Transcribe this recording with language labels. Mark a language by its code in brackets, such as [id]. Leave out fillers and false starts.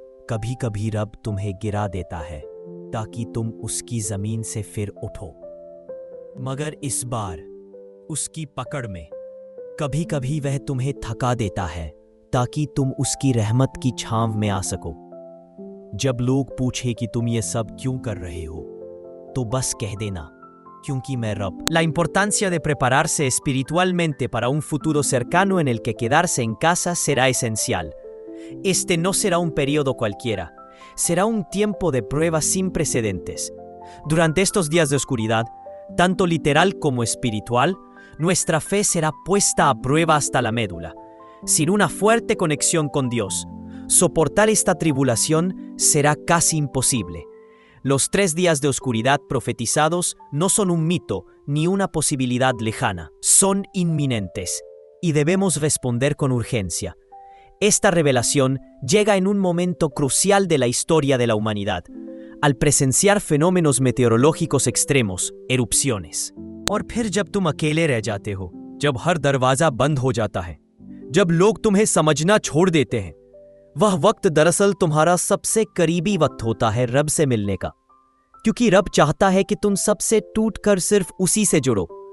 [hi] कभी कभी रब तुम्हें गिरा देता है ताकि तुम उसकी जमीन से फिर उठो, मगर इस बार उसकी पकड़ में कभी कभी वह तुम्हें थका देता है ताकि तुम उसकी रहमत की छांव में आ सको। जब लोग पूछे कि तुम ये सब क्यों कर रहे हो, तो बस कह देना, क्योंकि मैं रब। [es] La importancia de prepararse espiritualmente para un futuro cercano en el que quedarse en casa será esencial. Este no será un periodo cualquiera, será un tiempo de pruebas sin precedentes. Durante estos días de oscuridad, tanto literal como espiritual, nuestra fe será puesta a prueba hasta la médula. Sin una fuerte conexión con Dios, Soportar esta tribulación será casi imposible. Los 3 días de oscuridad profetizados no son un mito ni una posibilidad lejana, son inminentes y debemos responder con urgencia. Esta revelación llega en un momento crucial de la historia de la humanidad, al presenciar fenómenos meteorológicos extremos, erupciones. [hi] और फिर जब तुम अकेले रह जाते हो, जब हर दरवाजा बंद हो जाता है, जब लोग तुम्हें समझना छोड़ देते हैं, वह वक्त दरअसल तुम्हारा सबसे करीबी वक्त होता है रब से मिलने का, क्योंकि रब चाहता है कि तुम सबसे टूटकर सिर्फ उसी से जुड़ो।